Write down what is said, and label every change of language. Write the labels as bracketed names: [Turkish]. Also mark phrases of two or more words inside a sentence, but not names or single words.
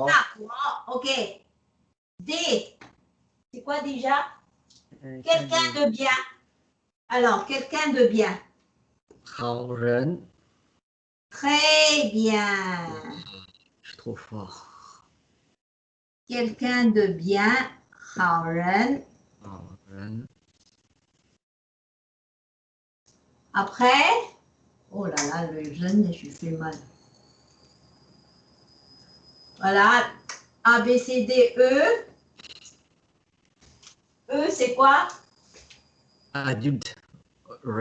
[French] D'accord, ok. D, c'est quoi déjà? Quelqu'un de bien. Alors, quelqu'un de bien. [Chinese] 好人 [French] Très bien. je suis trop fort Quelqu'un de bien. [Chinese] 好人. 好人 [French] Après, oh là là, le jeune, je fais mal. Voilà. A, B, C, D, E. E, c'est quoi? adulte 人